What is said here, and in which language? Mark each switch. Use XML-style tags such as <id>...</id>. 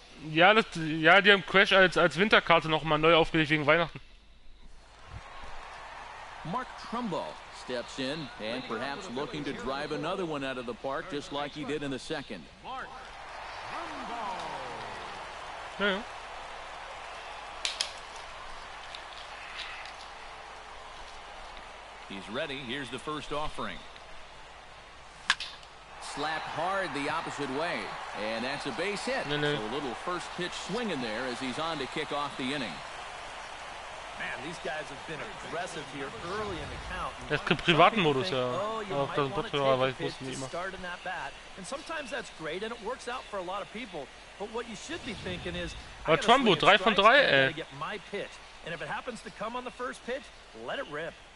<de>Ja, die haben Crash als Winterkarte noch mal neu aufgelegt wegen Weihnachten.</de> <en>Mark Trumbo steps in and perhaps looking to drive another one out of the park just like he did in the second.</en> <de>Ja, ja.</de> <en>He's ready. Here's the first offering. Slapped hard the opposite way. And that's a base hit. No. So a little first pitch swing in there as he's on to kick off the inning. Man, these guys have been aggressive here early in the count.</en> <de>Es gibt privaten Modus, ja. Auch das Botführer weiß ich nicht immer.</de> <en>And sometimes that's great and it works out for a lot of people. But what you should be thinking is,</en> <de>Aber Trumbo, 3 von 3, ey.</de> <en>get my pitch. And if it happens to come on the first pitch, let it rip.</en>